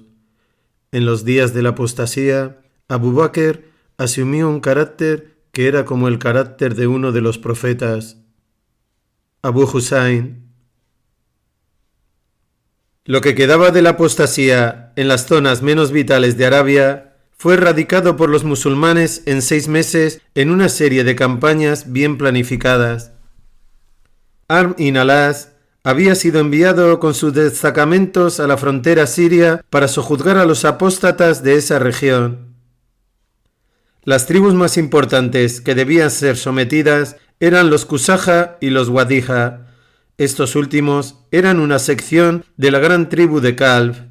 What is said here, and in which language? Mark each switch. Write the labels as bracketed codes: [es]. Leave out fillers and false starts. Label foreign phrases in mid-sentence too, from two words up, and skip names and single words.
[es] En los días de la apostasía, Abu Bakr asumió un carácter que era como el carácter de uno de los profetas. Abu Husayn. Lo que quedaba de la apostasía en las zonas menos vitales de Arabia fue erradicado por los musulmanes en 6 meses en una serie de campañas bien planificadas. Amr ibn al-As había sido enviado con sus destacamentos a la frontera siria para sojuzgar a los apóstatas de esa región. Las tribus más importantes que debían ser sometidas eran los Qusaja y los Wadija. Estos últimos eran una sección de la gran tribu de Kalb.